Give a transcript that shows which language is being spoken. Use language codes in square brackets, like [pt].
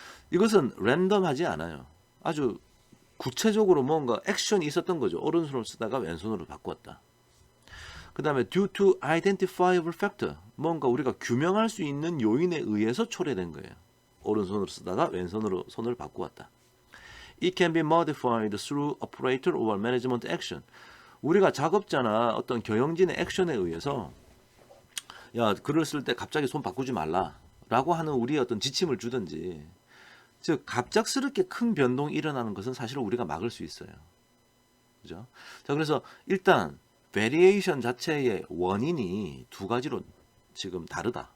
[ko] 이것은 랜덤하지 않아요. 아주 구체적으로 뭔가 액션이 있었던 거죠. 오른손으로 쓰다가 왼손으로 바꾸었다. 그 다음에 [en] due to identifiable factor, [ko] 뭔가 우리가 규명할 수 있는 요인에 의해서 초래된 거예요. 오른손으로 쓰다가 왼손으로 손을 바꾸었다. [en] It can be modified through operator or management action. [ko] 우리가 작업자나 어떤 경영진의 액션에 의해서 야, 글을 쓸 때 갑자기 손 바꾸지 말라 라고 하는 우리의 어떤 지침을 주든지, 즉 갑작스럽게 큰 변동이 일어나는 것은 사실은 우리가 막을 수 있어요. 그죠? 자, 그래서 일단 베리에이션 자체의 원인이 두 가지로 지금 다르다.